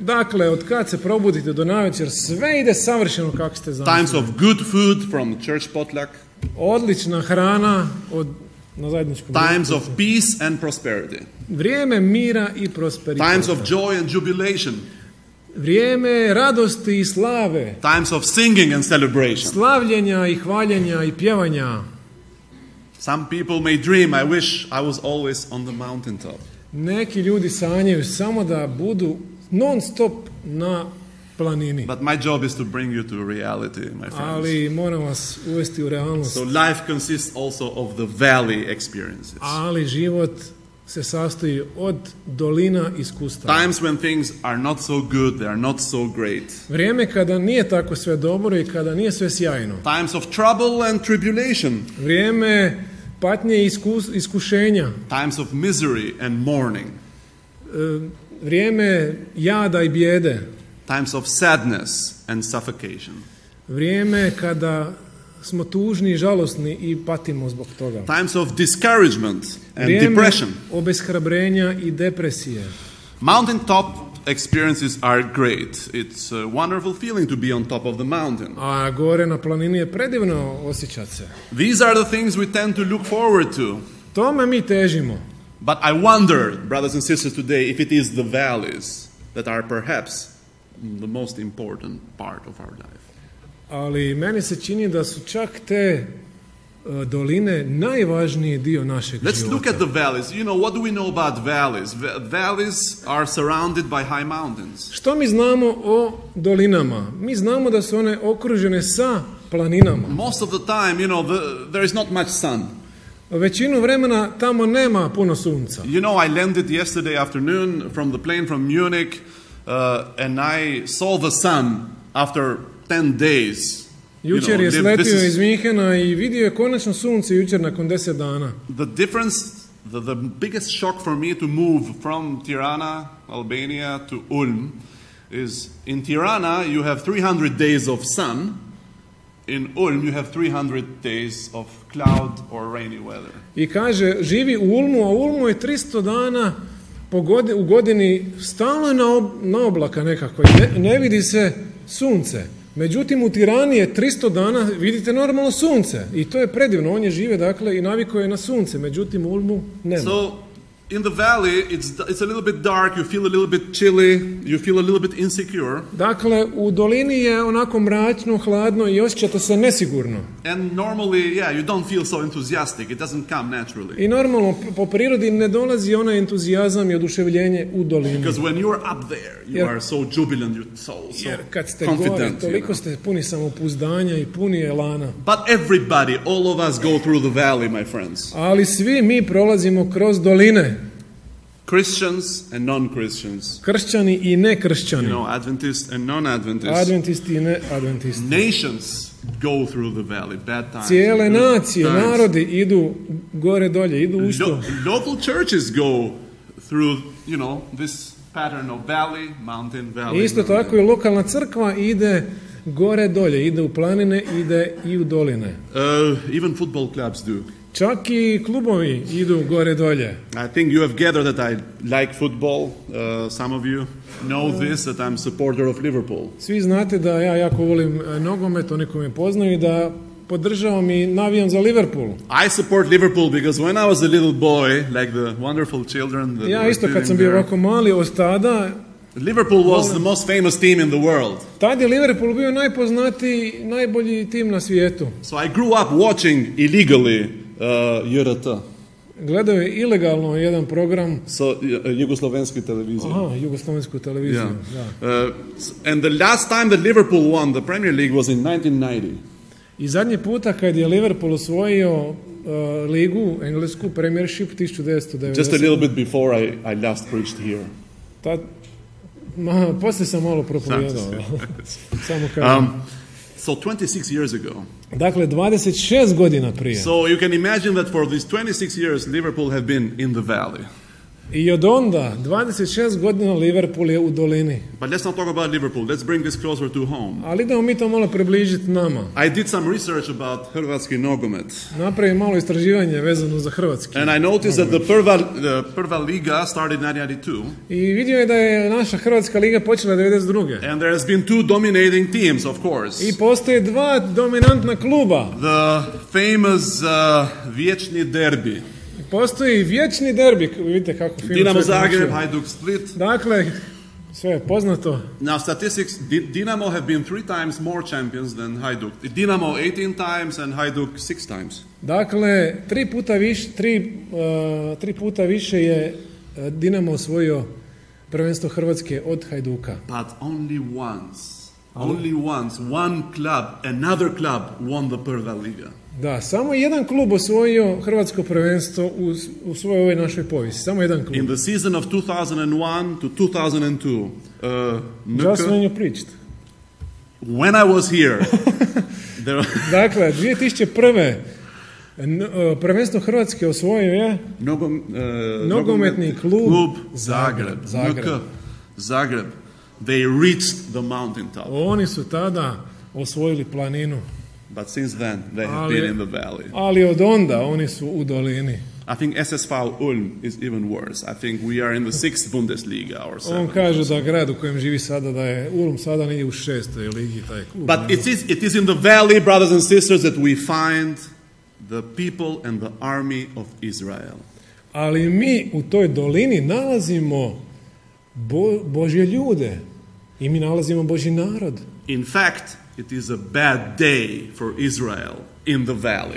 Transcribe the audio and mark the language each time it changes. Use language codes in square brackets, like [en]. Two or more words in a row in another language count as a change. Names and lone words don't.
[hr] Dakle, od kad se probudite do navečer, sve ide savršeno kako ste [en] Times [hr] zamislili. [en] of good food from the church potluck. [hr] Odlična hrana na zajedničkom [en] Times [hr] ručku. [en] of peace and prosperity. [hr] Vrijeme mira i prosperiteta. [en] Times of joy and jubilation. [hr] Vrijeme radosti i slave. [en] Times of singing and celebration. [hr] Slavljenja i hvaljenja i pjevanja. [en] Some people may dream, I wish I was always on the mountaintop. [hr] Neki ljudi sanjaju samo da budu non stop na planini. [en] But my job is to bring you to reality, my friends. [hr] Ali moram vas uvesti u realnost. [en] So life consists also of the valley experiences. [hr] Ali život se sastoji od dolina iskustava. [en] Times when things are not so good, they are not so great. [hr] Vrijeme kada nije tako sve dobro i kada nije sve sjajno. [en] Times of trouble and tribulation. [hr] Vrijeme patnje i iskušenja. [en] Times of misery and mourning. [hr] Vrijeme jada i bijede. [en] Times of sadness and suffocation. [hr] Vrijeme kada smo tužni i žalosni i patimo zbog toga. [en] Times of discouragement and [hr] Vrijeme [en] depression. [hr] obeshrabrenja i depresije. [en] Mountaintop experiences are great. It's a wonderful feeling to be on top of the mountain. [hr] A gore na planini je predivno osjećati se. [en] These are the things we tend to look forward to. [hr] Tome mi težimo. [en] But I wonder, brothers and sisters, today, if it is the valleys that are perhaps the most important part of our life. [hr] Ali meni se čini da su čak te doline najvažniji dio našeg [en] Let's [hr] života. [en] look at the valleys. What do we know about valleys? Valleys are surrounded by high mountains. [hr] Što mi znamo o dolinama? Mi znamo da su one okružene sa planinama. [en] Most of the time, there is not much sun. [hr] Većinu vremena tamo nema puno sunca. [en] I landed yesterday afternoon from the plane from Munich, and I saw the sun after 10 days. [hr] Jučer je sletio iz Minhena i vidio je konačno sunce jučer nakon 10 dana. [en] The difference, the biggest shock for me to move from Tirana, Albania, to Ulm is in Tirana you have 300 days of sun. In Ulm you have 300 days of cloud or rainy weather. [hr] I kaže, živi u Ulmu, a u Ulmu je 300 dana u godini stalno je na oblaka nekako. Ne vidi se sunce. Međutim, u Tirani je 300 dana, vidite normalno sunce. I to je predivno. On je žive, dakle, i navikao je na sunce. Međutim, u Ulmu nema. [en] So, in the valley, it's a little bit dark, you feel a little bit chilly, you feel a little bit insecure. [hr] Dakle, u dolini je onako mračno, hladno i osjećate se nesigurno. [en] And normally, you don't feel so enthusiastic. It doesn't come naturally. [hr] I normalno, po prirodi ne dolazi onaj entuzijazam i oduševljenje u dolini. [en] Because when you're up there, you are so jubilant, you're so [hr] Jer kad ste [en] confident. [hr] gore, toliko ste puni samopouzdanja i puni elana. [en] But everybody, all of us go through the valley, my friends. [hr] Ali svi mi prolazimo kroz doline. [en] Christians and non-Christians. [hr] Kršćani i nekršćani. [en] Adventists and non-Adventists. [hr] Adventisti i neadventisti. [en] Nations go through the valley, bad times. [hr] Cijele nacije, narodi idu gore dolje, idu u što. [en] Local churches go through, this pattern of valley, mountain, valley. [hr] Isto tako i lokalna crkva ide gore dolje, ide u planine, ide i u doline. [en] Even football clubs do. [hr] Čak i klubovi idu gore dolje. [en] I think you have gathered that I like football. Some of you know this, that I'm supporter of Liverpool. [hr] Svi znate da ja jako volim nogomet, oni koji me poznaju, i da podržavam i navijam za Liverpool. [en] I support Liverpool because when I was a little boy, like the wonderful children that [hr] Ja isto kad sam bio ovako mali, od tada [en] Liverpool was the most famous team in the world. [hr] Tad je Liverpool bio najpoznatiji, najbolji tim na svijetu. [en] So I grew up watching illegally JRT. [hr] Gledao je ilegalno jedan program. So jugoslovenski televiziju. Aha, jugoslovensku televiziju. Yeah. [en] And the last time that Liverpool won the Premier League was in 1990. [hr] I zadnji puta kad je Liverpool osvojio ligu, englesku Premiership 1990. [en] Just a little bit before I last preached here. [hr] Poslije sam malo propovijedao. Samo kažem. [en] So 26 years ago. [hr] Dakle, 26 godina prije. [en] So you can imagine that for these 26 years Liverpool have been in the valley. [hr] I od onda 26 godina Liverpool je u dolini. [en] But let's not talk about Liverpool. Let's bring this closer to home. [hr] Ali idemo mi to malo približiti nama. [en] I did some research about [hr] hrvatski nogomet. Napravim malo istraživanje vezano za hrvatski. [en] And I noticed that the Prva Liga started in 1992. [hr] I vidio je da je naša Hrvatska liga počela 92. [en] And there has been two dominating teams, of course. [hr] I postoje dva dominantna kluba. [en] The famous [hr] vječni derbi. Postoji vječni derbi, vidite kako film. Dinamo Zagreb, Hajduk Split. Dakle, sve je poznato. [en] Now statistics, Dinamo have been 3 times more champions than Hajduk. Dinamo 18 times and Hajduk 6 times. [hr] Dakle, tri puta više je Dinamo osvojio prvenstvo Hrvatske od Hajduka. [en] But only once, one club, another club won the Prva Liga. [hr] Da, samo jedan klub osvojio hrvatsko prvenstvo u svojoj ovoj našoj povijesti. Samo jedan klub. [en] In the season of 2001 to 2002. Just when you preached. When I was here. [hr] Dakle, 2001. Prvenstvo Hrvatske osvojio je nogometni klub Zagreb. Zagreb. [en] They reached the mountain top. [hr] Oni su tada osvojili planinu. [en] But since then they have been in the valley. [hr] Ali od onda oni su u dolini. [en] I think SSV Ulm is even worse. I think we are in the 6th Bundesliga or 7th. [hr] On kaže da grad u kojem živi sada da je Ulm sada negdje u 6. ligi taj klub. [en] But it is in the valley, brothers and sisters, that we find the people and the army of Israel. [hr] Ali mi u toj dolini nalazimo Božje ljude i mi nalazimo Božji narod. [en] In fact, it is a bad day for Israel in the valley.